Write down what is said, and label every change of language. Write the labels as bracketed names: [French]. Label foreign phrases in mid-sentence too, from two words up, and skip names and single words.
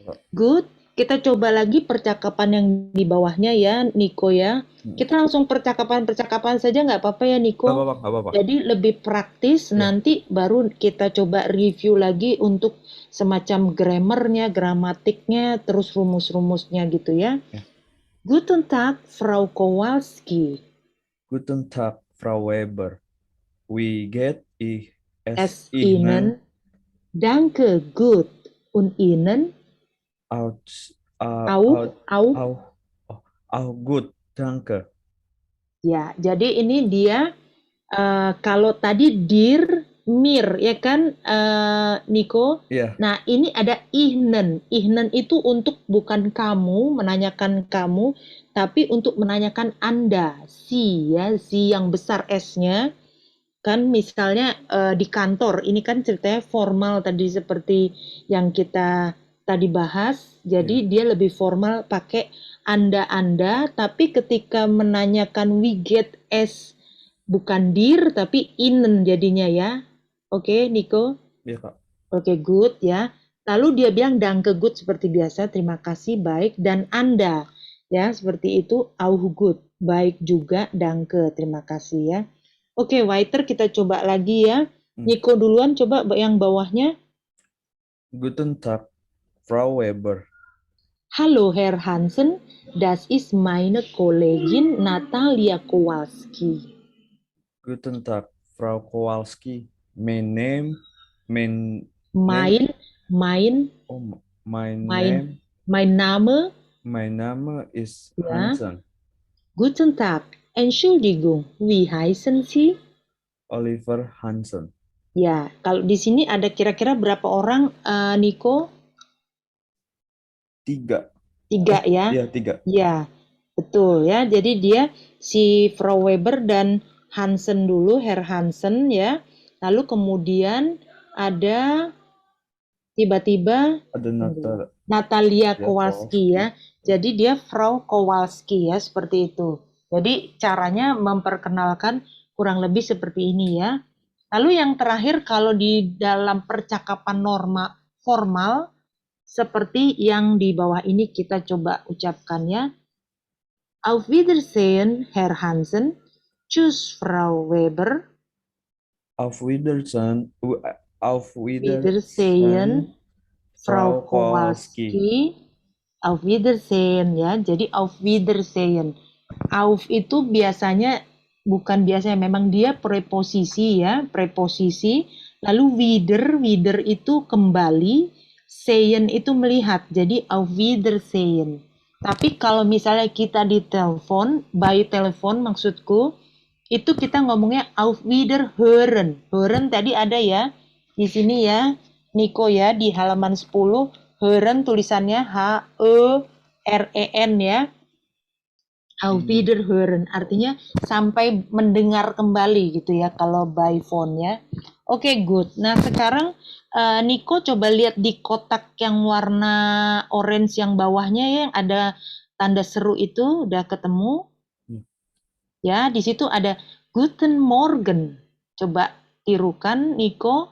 [Indonesian] Good, kita coba lagi percakapan yang di bawahnya ya, Niko ya. Kita langsung percakapan-percakapan saja nggak apa-apa ya, Nggak Niko? apa-apa, nggak apa-apa. Jadi lebih praktis, Ya. nanti baru kita coba review lagi untuk semacam grammarnya, gramatiknya, terus rumus-rumusnya gitu ya. Ya. [German] Guten Tag, Frau Kowalski. Guten Tag, Frau Weber. Wie geht Es es Ihnen? Danke, gut. Und Ihnen? Aus, Auch? Auch? auch gut, danke. [Indonesian] Ya, jadi ini dia kalau tadi [German] dir, mir, [Indonesian] ya kan, Niko? Iya, Nah, ini ada ihnen. Ihnen itu untuk bukan kamu, menanyakan kamu, tapi untuk menanyakan Anda. Si, ya, si yang besar S-nya. Kan misalnya di kantor, ini kan ceritanya formal tadi seperti yang kita tadi bahas. Jadi dia lebih formal pakai Anda, tapi ketika menanyakan [German] we get as [Indonesian] bukan dir tapi inen jadinya ya. Oke, Niko? iya Kak. Oke, good ya. Lalu dia bilang danke good seperti biasa, terima kasih, baik. Dan Anda, ya seperti itu, [German] auch gut, [Indonesian] baik juga, danke, terima kasih ya. Oke, waiter kita coba lagi ya. Niko duluan coba yang bawahnya. [German] Guten Tag, Frau Weber. Hallo Herr Hansen, das ist meine Kollegin Natalia Kowalski. Guten Tag, Frau Kowalski. Mein Name, Mein Name, [English] my name is [German] Ja. Hansen. guten Tag, Entschuldigung, wie heißen Sie? Oliver Hansen. [Indonesian] Ya, kalau di sini ada kira-kira berapa orang, Niko? 3. 3 ya? Iya, 3. Ya, betul ya. Jadi dia si Frau Weber dan Hansen dulu, Herr Hansen ya. Lalu kemudian ada tiba-tiba Ada Natalia Ya, Kowalski ya. Jadi dia Frau Kowalski ya, seperti itu. Jadi caranya memperkenalkan kurang lebih seperti ini ya. Lalu yang terakhir kalau di dalam percakapan formal seperti yang di bawah ini kita coba ucapkan ya. [German] Auf Wiedersehen, Herr Hansen. Tschüss, Frau Weber. Auf Wiedersehen. Wiedersehen, Frau Kowalski. Auf Wiedersehen [Indonesian] ya. Jadi [German] auf Wiedersehen. [Indonesian] Auf itu biasanya bukan biasanya, memang dia preposisi ya, preposisi. Lalu wieder itu kembali, sehen itu melihat. Jadi [German] auf Wiedersehen. [Indonesian] Tapi kalau misalnya kita di telepon, by telepon maksudku, itu kita ngomongnya [German] auf Wiederhören. [Indonesian] Hören tadi ada ya di sini ya, Niko ya, di halaman 10. Hören tulisannya H-E-R-E-N ya. [German] Auf Wiederhören [Indonesian] artinya sampai mendengar kembali gitu ya kalau [English] by phone [Indonesian] ya. Oke, good. Nah sekarang Niko coba lihat di kotak yang warna orange yang bawahnya ya, yang ada tanda seru itu, udah ketemu? Ya, di situ ada [German] Guten Morgen. [Indonesian] Coba tirukan, Niko.